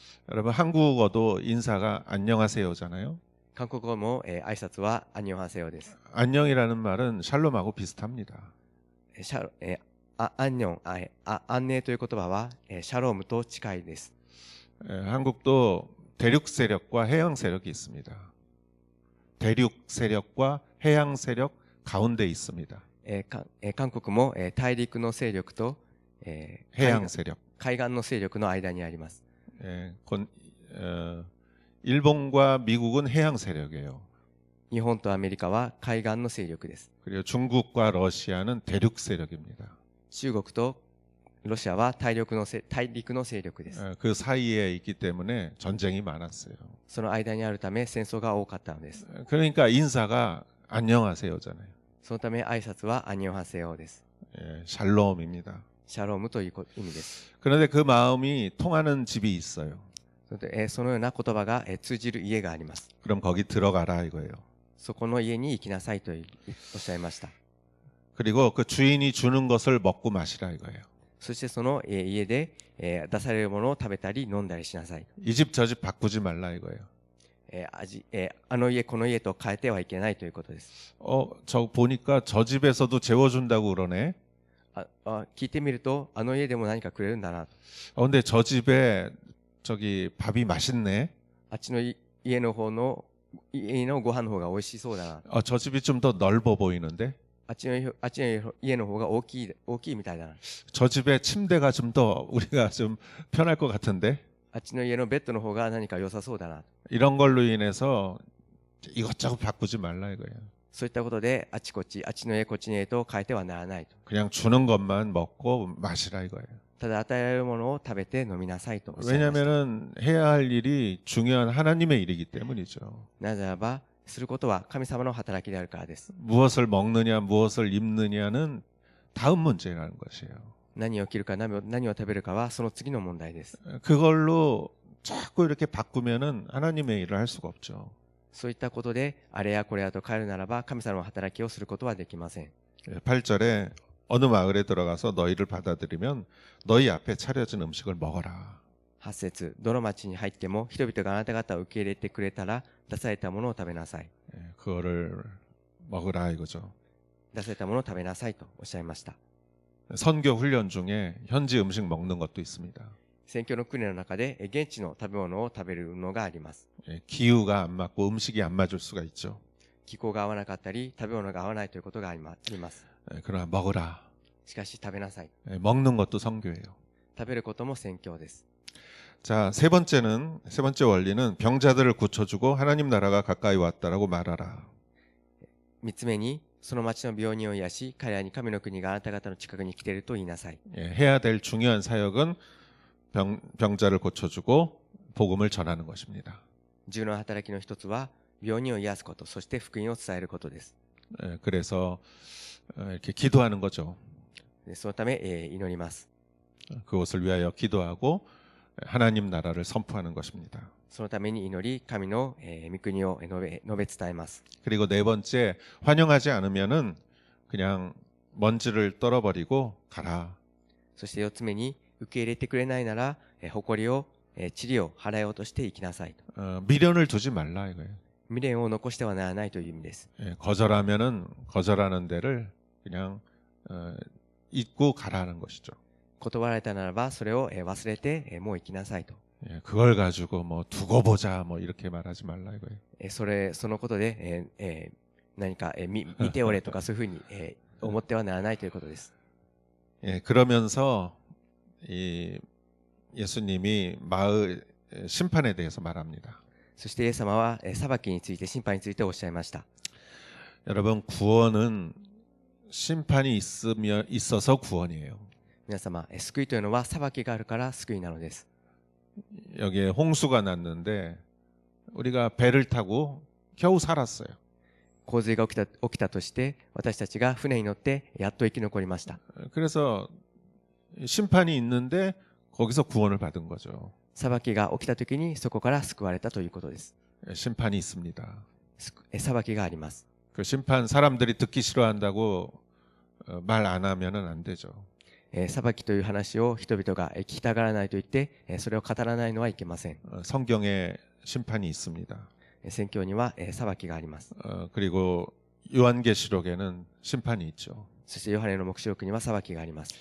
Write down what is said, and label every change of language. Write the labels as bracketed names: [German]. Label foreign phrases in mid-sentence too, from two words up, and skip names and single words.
[Korean] 여러분 한국어도 인사가 안녕하세요잖아요. [Japanese] 韓国語も、挨拶はアンニョンハセヨです。 [Korean] 안녕이라는 말은 샬롬하고 비슷합니다. [Japanese] アンニョン、安寧という言葉は、シャロームと近いです。 [Korean] 한국도 대륙 세력과 해양 세력이 있습니다. 대륙 세력과 해양 세력 가운데 있습니다. [Japanese] 韓国も、大陸の勢力と、 [Korean] 해양 세력. [Japanese] 海岸の勢力の間にあります。 [Korean] 일본과 미국은 해양 세력이에요. [Japanese] 日本とアメリカは海岸の勢力です。 [Korean] 그리고 중국과 러시아는 대륙 세력입니다. [Japanese] 中国とロシアは大陸の勢力です。 [Korean] 그 사이에 있기 때문에 전쟁이 많았어요. [Japanese] その間にあるため戦争が多かったのです。 [Korean] 그러니까 인사가 안녕하세요잖아요. [Japanese] そのため挨拶はアンニョンハセヨです。 [Korean] 샬롬입니다. [Japanese] シャロームという意味です。 [Korean] 그런데 그 마음이 통하는 집이 있어요. [Japanese] そのような言葉が通じる家があります。 [Korean] 그럼 거기 들어가라 이거예요. [Japanese] そこの家に行きなさいとおっしゃいました。 [Korean] 그리고 그 주인이 주는 것을 먹고 마시라 이거예요. [Japanese] そしてその家で出されるものを食べたり飲んだりしなさい。 [Korean] 이 집 저 집 바꾸지 말라 이거예요. [Japanese] あの家この家と変えてはいけないということです。 [Korean] 저 보니까 저 집에서도 재워준다고 그러네. [Japanese] 聞いてみるとあの家でも何かくれるんだな。 [Korean] 근데 저 집에 저기 밥이 맛있네. [Japanese] あっちの家の方の家のご飯の方が美味しそうだな。 [Korean] 저 집이 좀 더 넓어 보이는데 [Japanese] あっちの家の方が大きいみたいだな。 [Korean] 저 집에 침대가 좀 더 우리가 좀 편할 것 같은데 [Japanese] あっちの家のベッドの方が何か良さそうだな。 [Korean] 이런 걸로 인해서 이것저것 바꾸지 말라 이거예요. [Japanese] そういったことであっちの家こっちの家と変えてはならないと。 [Korean] 그냥 주는 것만 먹고 마시라 이거예요. [Japanese] ただ与えられるものを食べて飲みなさいとおっしゃいました。 [Korean] 왜냐하면은 해야 할 일이 중요한 하나님의 일이기 때문이죠. [Japanese] なぜならばすることは神様の働きであるからです。 [Korean] 무엇을 먹느냐, 무엇을 입느냐는 다음 문제라는 것이에요. [Japanese] 何を着るか何を食べるかはその次の問題です。 [Korean] 그걸로 자꾸 이렇게 바꾸면은 하나님의 일을 할 수가 없죠. [Japanese] そういったことであれやこれやと変えるならば神様の働きをすることはできません。 [Korean] 8절에 어느 마을에 들어가서 너희를 받아들이면 너희 앞에 차려진 음식을 먹어라. [Japanese] 8 節、どの町に入っても人々があなた方を受け入れてくれたら出されたものを食べなさい。 [Korean] 그거를 먹으라 이거죠. [Japanese] 出されたものを食べなさいとおっしゃいました。 [Korean] 선교 훈련 중에 현지 음식 먹는 것도 있습니다. [Japanese] 宣教の訓練の中で現地の食べ物を食べるのがあります。 [Korean] 기후가 안 맞고 음식이 안 맞을 수가 있죠. [Japanese] 気候が合わなかったり食べ物が合わないということがあります。 [Korean] 그러나 먹으라. [Japanese] しかし食べなさい。 [Korean] 먹는 것도 선교예요. [Japanese] 食べることも宣教です。 [Korean] 자, 세 번째 원리는 병자들을 고쳐주고 하나님 나라가 가까이 왔다라고 말하라. [Japanese] 3 つ目にその町の病人を癒し彼らに神の国があなた方の近くに来ていると言いなさい。 [Korean] 해야 될 중요한 사역은 병자를 고쳐주고 복음을 전하는 것입니다. [Japanese] 重要な働きの一つは病人を癒すこと、そして福音を伝えることです。 [Korean] 그래서 이렇게 기도하는 거죠. [Japanese] そのため祈ります。 [Korean] 그것을 위하여 기도하고 하나님 나라를 선포하는 것입니다. [Japanese] そのために祈り、神の御国を述べ伝えます。 [Korean] 그리고 네 번째, 환영하지 않으면은 그냥 먼지를 떨어버리고 가라. [Japanese] そして4つ目に受け入れてくれないなら埃を塵を払い落としていきなさいと。 [Korean] 미련을 두지 말라 이거예요. [Japanese] 未練を残してはならないという意味です。 [Korean] 거절하면은 거절하는 데를 그냥 잊고 가라는 것이죠. [Japanese] 断られたならばそれを忘れてもう行きなさいと。 [Korean] 그걸 가지고 뭐 두고 보자 뭐 이렇게 말하지 말라 이거예요. [Japanese] そのことで何か見ておれとかそういうふうに思ってはならないということです。 [Korean] 그러면서 이 예수님이 마을 심판에 대해서 말합니다. [Japanese] そしてイエス様は裁きについて審判についておっしゃいました。 [Korean] 여러분 구원은 심판이 있어서 구원이에요. [Japanese] 皆様、救いというのは裁きがあるから救いなのです。 [Korean] 여기에 홍수가 났는데 우리가 배를 타고 겨우 살았어요. [Japanese] 洪水が起きたとして私たちが船に乗ってやっと生き残りました。 [Korean] 그래서 심판이 있는데 거기서 구원을 받은 거죠. [Japanese] 裁きが起きたときにそこから救われたということです。 [Korean] 심판이 있습니다. [Japanese] 裁きがあります。 [Korean] 그 심판 사람들이 듣기 싫어한다고 말 안 하면은 안 되죠. [Japanese] 裁きという話を人々が聞きたがらないと言ってそれを語らないのはいけません。 [Korean] 성경에 심판이 있습니다. [Japanese] 宣教には裁きがあります。 [Korean] 그리고 요한계시록에는 심판이 있죠. [Japanese] そしてヨハネの黙示録には裁きがあります。